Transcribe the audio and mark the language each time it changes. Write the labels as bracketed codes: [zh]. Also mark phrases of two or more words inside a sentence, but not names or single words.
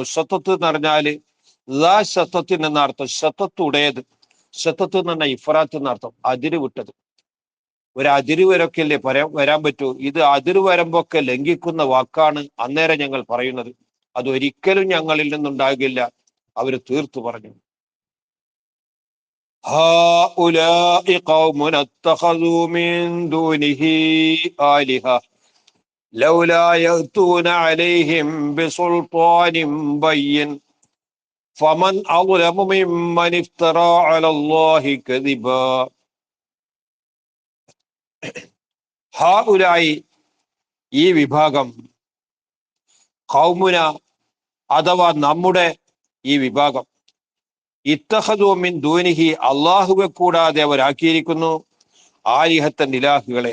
[ml] ശതത്ത് എന്ന് പറഞ്ഞാല് ലാ ശതത്തിൻ എന്ന അർത്ഥം, ശതത്ത് ഉടയത്. ശതത്ത് എന്ന് പറഞ്ഞാൽ ഇഫ്രാത്ത് എന്നർത്ഥം, അതിര് വിട്ടത്. ഒരു അതിര് വരൊക്കെ അല്ലേ വരാൻ പറ്റൂ. ഇത് അതിര് വരുമ്പൊക്കെ ലംഘിക്കുന്ന വാക്കാണ്. അന്നേരം ഞങ്ങൾ പറയുന്നത് അതൊരിക്കലും ഞങ്ങളിൽ നിന്നുണ്ടാകില്ല. അവര് തീർത്തു പറഞ്ഞു. [ar] هؤلاء قوم اتخذوا من دونه آلهة لولا يأتون عليهم بسلطان بين فمن أظلم ممن افترى على الله كذبا. [ml] ഹാഉലായി ഈ വിഭാഗം, ഖൗമുന അഥവാ നമ്മുടെ ഈ വിഭാഗം, [ar] اتخذوا من دونه [ml] അള്ളാഹുവെ കൂടാതെ അവരാക്കിയിരിക്കുന്നു ആലിഹത്തൻ ഇലാഹുകളെ.